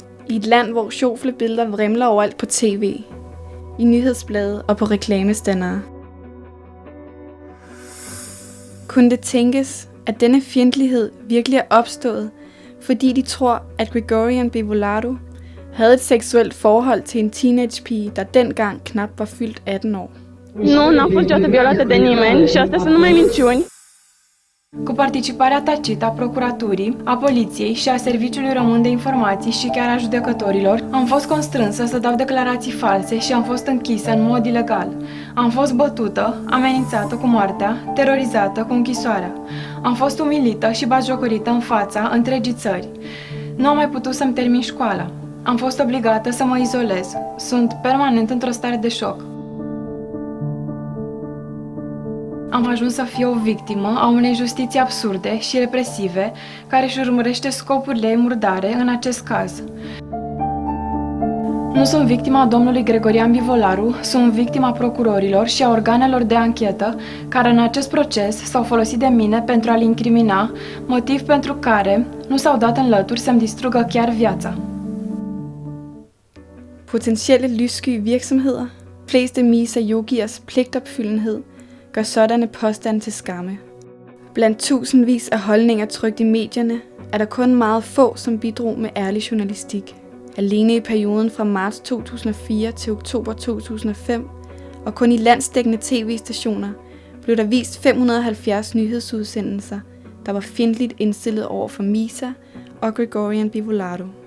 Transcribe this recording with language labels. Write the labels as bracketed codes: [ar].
[da] I et land, hvor sjoflebilleder vrimler overalt på tv, i nyhedsblade og på reklamestandere. Kunne det tænkes, at denne fjendtlighed virkelig er opstået, fordi de tror, at Grigorian Bivolatu havde et seksuelt forhold til en teenagepige, der dengang knap var fyldt 18 år? [ro] Nu, n-am fost niciodată violată de nimeni și astea sunt numai minciuni. Cu participarea tacită a procuraturii, a poliției și a Serviciului Român de Informații și chiar a judecătorilor, am fost constrânsă să dau declarații false și am fost închisă în mod ilegal. Am fost bătută, amenințată cu moartea, terorizată cu închisoarea. Am fost umilită și batjocorită în fața întregii țări. Nu am mai putut să-mi termin școala. Am fost obligată să mă izolez. Sunt permanent într-o stare de șoc. Am ajuns să fiu o victimă a unei justiții absurde și represive, care își urmărește scopurile ei murdare în acest caz. Nu sunt victima domnului Gregorian Bivolaru, sunt victima procurorilor și a organelor de anchetă, care în acest proces s-au folosit de mine pentru a-l incrimina, motiv pentru care nu s-au dat în lături să-mi distrugă chiar viața. [da] Potentielle lyssky virksomheder, fleste Misa yogiers pligtopfyldenhed, gør sådanne påstande til skamme. Blandt tusindvis af holdninger trykt i medierne, er der kun meget få, som bidrog med ærlig journalistik. Alene i perioden fra marts 2004 til oktober 2005, og kun i landsdækkende tv-stationer, blev der vist 570 nyhedsudsendelser, der var fjendtligt indstillet over for Misa og Grigorian Bivolaru.